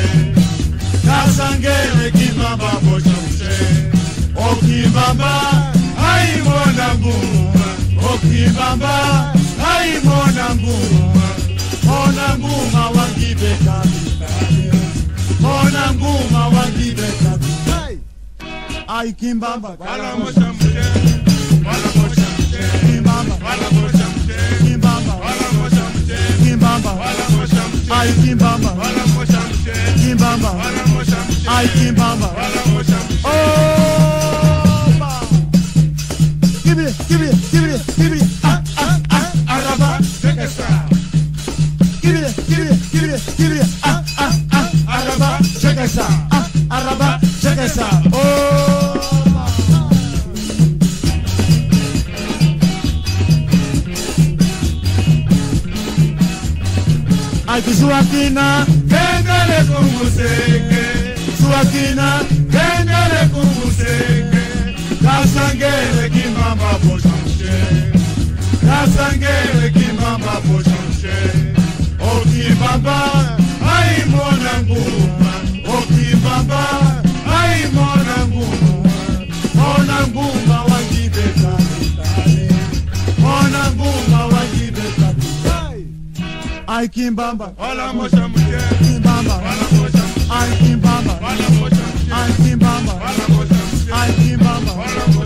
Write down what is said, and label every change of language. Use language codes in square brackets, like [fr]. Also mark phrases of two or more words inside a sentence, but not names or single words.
[kmb] Kasangele kimamba boshamshe. Okibamba, ai mona nguma. Okibamba, ai mona nguma. Mona nguma wangibe kabitale. Mona nguma wangibe kabitale. Ai kimbamba, wala moshamshe. Wala moshamshe. Kimbamba, wala moshamshe. Kimbamba, wala moshamshe. Kimbamba, wala moshamshe. ai kimbamba, wala moshamshe. Kimbamba, wala moshamshe. ai kimbamba. wala moshamshe. Oba! [en] Give it, give it, give it, give it. Araba, Check it out. give it, give it, give it, give it. Araba, check it out. Araba, check it out. [kmb] Oba! Ai Suakina, Kendele kumuseke. Suakina, Kendele kumuseke. Kasangele kimamba boshamshe. Kasangele kimamba boshamshe. Okibamba, ai mona nguma. Okibamba, ai mona nguma. Mona nguma wangibe kabitale. Mona nguma wangibe kabitale. ai kimbamba, Wala moshamshe. kimbamba, Wala moshamshe. ai kimbamba, Wala moshamshe. ai kimbamba, Wala moshamshe. ai kimbamba. Wala